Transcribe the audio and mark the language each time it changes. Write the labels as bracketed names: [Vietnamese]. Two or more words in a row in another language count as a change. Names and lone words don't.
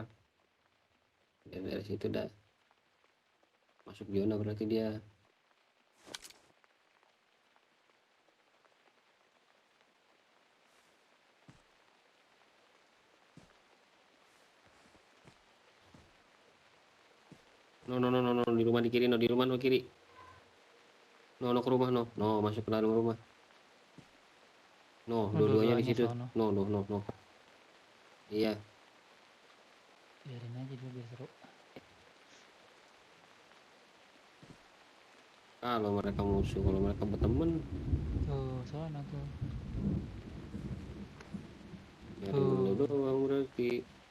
[Indonesian] Dan dari situ dah masuk zona berarti dia. No, di rumah di kiri, no, di rumah no kiri. No ke rumah, no masuk ke dalam rumah. No, dua-duanya di situ. sono. No. Iya. Biarin aja dulu biar seru. Kalau mereka musuh, kalau mereka berteman, Tuh, sono tuh. nyari lu doang berarti.